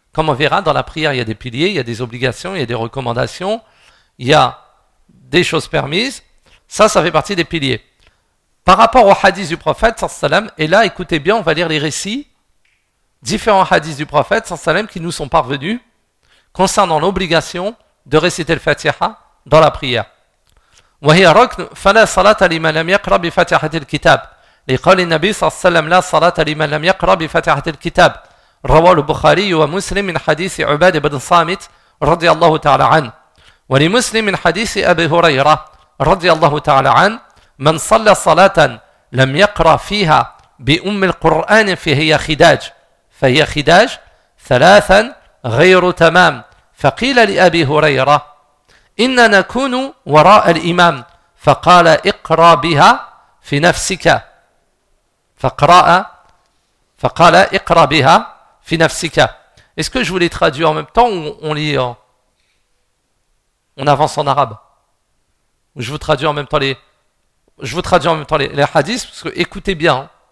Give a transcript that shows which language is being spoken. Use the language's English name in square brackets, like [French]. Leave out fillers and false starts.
[French] Comme on verra, dans la prière, il y a des piliers, il y a des obligations, il y a des recommandations, il y a des choses permises. Ça fait partie des piliers. Par rapport au hadith du prophète, sallallahu alayhi wa sallam, et là, écoutez bien, on va lire les récits, différents hadiths du prophète, sallallahu alayhi wa sallam, qui nous sont parvenus concernant l'obligation de réciter le Fatiha dans la prière. [Arabic] « Wa hiya raknu fala salata liman lam yaqra bi fatihati al-kitab » لقول النبي صلى الله عليه وسلم لا صلاة لمن لم يقرأ بفاتحة الكتاب رواه البخاري ومسلم من حديث عبادة بن صامت رضي الله تعالى عنه ولمسلم من حديث أبي هريرة رضي الله تعالى عنه من صلى صلاة لم يقرأ فيها بأم القرآن فهي خداج فهي خداج ثلاثا غير تمام فقيل لأبي هريرة إن نكون وراء الإمام فقال اقرأ بها في نفسك فقرأ اقرأ بها في نفسك. [French] Est-ce que je voulais traduire en même temps ou on lit on avance en arabe? Je vous traduis en même temps les hadiths parce que écoutez bien.